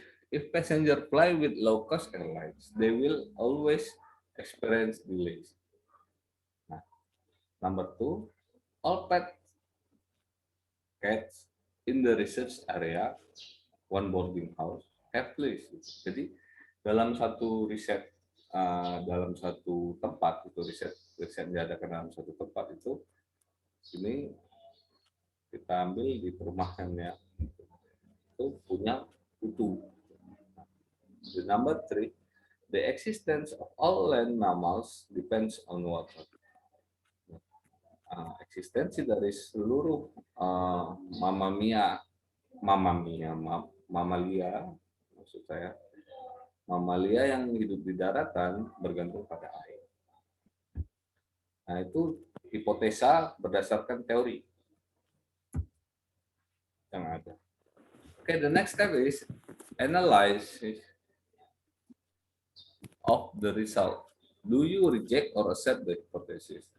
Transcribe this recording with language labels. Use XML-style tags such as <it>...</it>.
<en>If passenger fly with low cost airlines, they will always experience delays. Nah, number two, all pet cats in the research area, one boarding house, have fleas.</en> <id>Jadi dalam satu riset, dalam satu tempat itu riset diadakan dalam satu tempat itu, ini kita ambil di perumahannya itu punya kutu.</id> <en>The number three, the existence of all land mammals depends on water.</en> <id>Eksistensi dari seluruh mamalia, maksud saya, mamalia yang hidup di daratan bergantung pada air. Nah, itu hipotesa berdasarkan teori yang ada.</id> <en>Okay, the next step is analysis of the result. Do you reject or accept the hypothesis?</en>